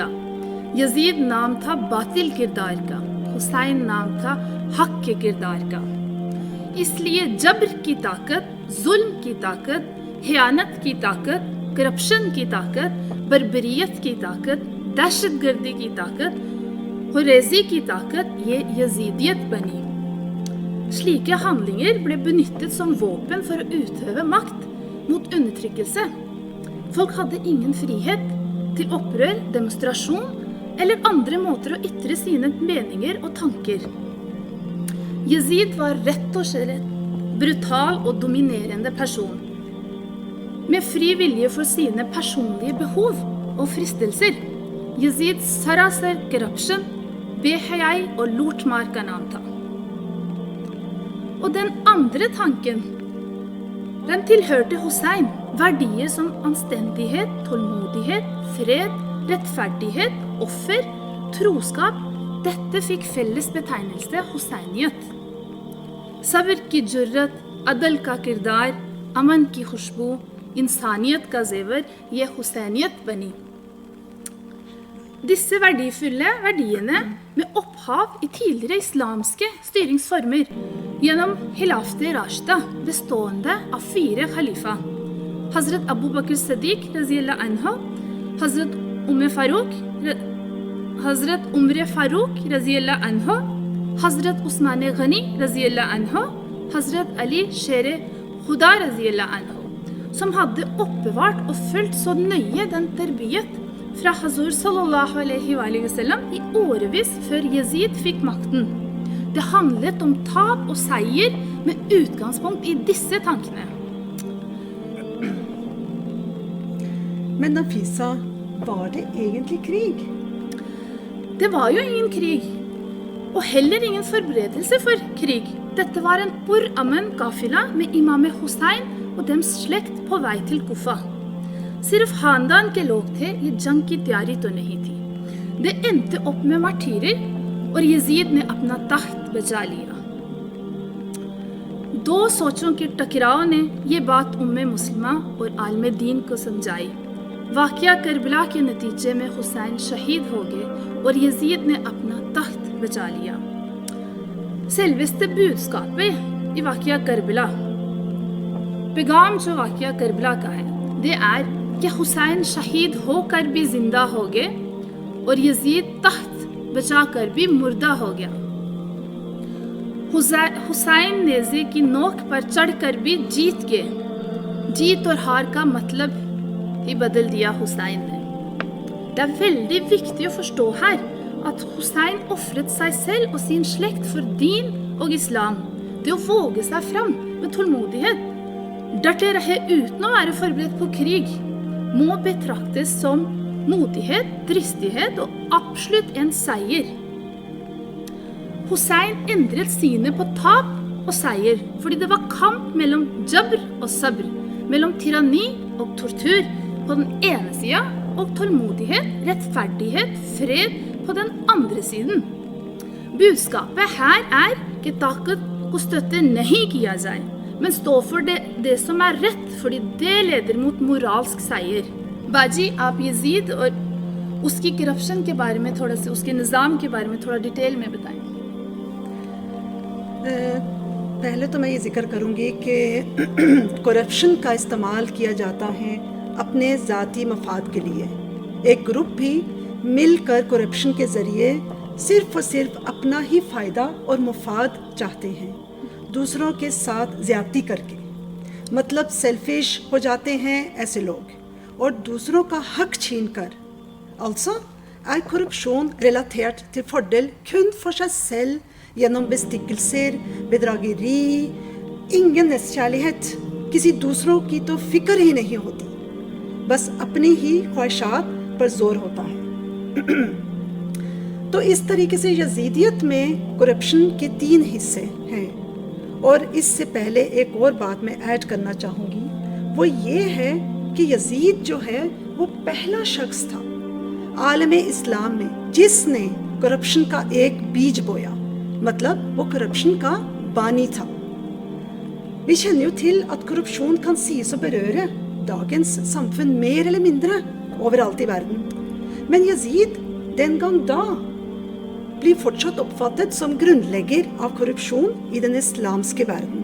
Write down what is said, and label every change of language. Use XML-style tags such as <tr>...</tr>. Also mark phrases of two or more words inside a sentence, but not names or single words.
<ur>یزید نام تھا باطل کردار کا, حسین نام تھا حق کے کردار کا. اس لیے جبر کی طاقت, ظلم کی طاقت, خیانت کی طاقت, کرپشن کی طاقت, بربریت کی طاقت, دہشت گردی کی طاقت, ہوریزی کی طاقت, یہ یزیدیت بنی.</ur> <no>Slike handlinger ble benyttet som våpen for å utøve makt mot undertrykkelse. Folk hadde ingen frihet til opprør, demonstrasjon eller andre måter å ytre sine meninger og tanker. Yazid var rett og slett brutal og dominerende person, med fri vilje for sine personlige behov og fristelser.</no> <ur>یزید سراسر کرپشن, بے حیائی</ur> <no>og lortmar</no> <ur>کا نام تھا.</ur> <no>Og den andre tanken, den tilhørte Hussein. Verdier som anstendighet, tålmodighet, fred, rettferdighet, offer, troskap. Dette fikk felles betegnelse Husseiniyat.</no> <ur>صبر کی جرت, عدل کا کردار, امن کی خوشبو, انسانیت کا زیور, یہ حسینیت بنی.</ur> <no>Disse verdifulle verdiene med opphav i tidligere islamske styringsformer gjennom Hilafte Rashida, bestående av 4 khalifa. Hazrat Abu Bakr Siddiq</no> <ar>رضي الله عنه,</ar> <no>Hazrat Umar Farooq</no> <ar>رضي الله عنه,</ar> <no>Hazrat Usman Ghani</no> <ar>رضي الله عنه,</ar> <no>Hazrat Ali Sher Khuda</no> <ar>رضي الله عنه,</ar> <no>som hadde oppbevart og fulgt så nøye den terbiyet fra Hazur</no> <ar>صلى الله عليه وسلم</ar> <no>i årevis før Yazid fikk makten. Det handlet om tap og seier med utgangspunkt i disse tankene. Men Nafisa, var det egentlig krig? Det var jo ingen krig, og heller ingen forberedelse for krig. Dette var en Bur-Amen kafila med imam Hussein og dems slekt på vei til Kufa.</no> <ur>صرف خاندان کے لوگ تھے, یہ جنگ کی تیاری تو نہیں تھی.</ur> <no>Det endte opp med martyrer,</no> <ur>اور یزید نے اپنا تخت بچا لیا. 2 سوچوں کے ٹکراؤ نے یہ بات مسلمہ اور عالم دین کو سمجھائی. واقعہ کربلا کے نتیجے میں حسین شہید ہو گئے اور یزید نے اپنا تخت بچا لیا.</ur> <no>Selveste budskapet i</no> <ur>واقعہ کربلا, پیغام جو واقعہ کربلا کا ہے, det کہ حسین شہید ہو کر بھی زندہ ہو گئے اور یزید تخت بچا کر بھی مردہ ہو گیا. حسین نیزے کی نوک پر چڑھ کر بھی جیت گئے. جیت اور hár کا مطلب ہی بدل دیا Hussein نے.</ur> <no>Det er veldig viktig å forstå her at Hussein offret seg selv og sin slekt for din og islam. Det å våge seg fram med tålmodighet,</no> <ur>ڈٹے رہے</ur> <no>uten å være forberedt på krig, må betraktes som modighet, dristighet og absolutt en seier. Hussein endret synet på tap og seier, fordi det var kamp mellom jabr og sabr, mellom tyranni og tortur på den ene siden, og tålmodighet, rettferdighet, fred på den andre siden. Budskapet her کہ طاقت کو støtte نہیں کیا جائے, men stå for det som er rett, fordi det leder mot moralsk seier.</no> <ur>باجی, آپ یزید اور اس کی کرپشن کے بارے میں تھوڑا سے, اس کے نظام کے بارے میں تھوڑا ڈیٹیل میں بتائیں. پہلے تو میں یہ ذکر کروں گی کہ کرپشن کا استعمال کیا جاتا ہے اپنے ذاتی مفاد کے لیے. ایک گروپ بھی مل کر کرپشن کے ذریعے صرف اور صرف اپنا ہی فائدہ اور مفاد چاہتے ہیں, دوسروں کے ساتھ زیادتی کر کے. مطلب سیلفش ہو جاتے ہیں ایسے لوگ, اور دوسروں کا حق چھین کر.</ur> <no>Altså korrupsjon relatert til fordel kun for seg selv gjennom bestikkelser, bedrageri, ingen nestkjærlighet.</no> <ur>کسی دوسروں کی تو فکر ہی نہیں ہوتی, بس اپنی ہی خواہشات پر زور ہوتا ہے. تو اس طریقے سے یزیدیت میں کرپشن کے 3 حصے ہیں. اور اس سے پہلے ایک اور بات میں ایڈ کرنا چاہوں گی, وہ یہ ہے کہ یزید جو ہے وہ پہلا شخص تھا عالم اسلام میں جس نے کرپشن کا ایک بیج بویا. مطلب وہ کرپشن کا بانی تھا.</ur> <no>Vi kjenner jo til at korrupsjon kan sies å berøre dagens samfunn mer eller mindre overalt i verden. Men Yazid den gang da blir fortsatt oppfattet som grunnlegger av korrupsjon i den islamske verden.</no>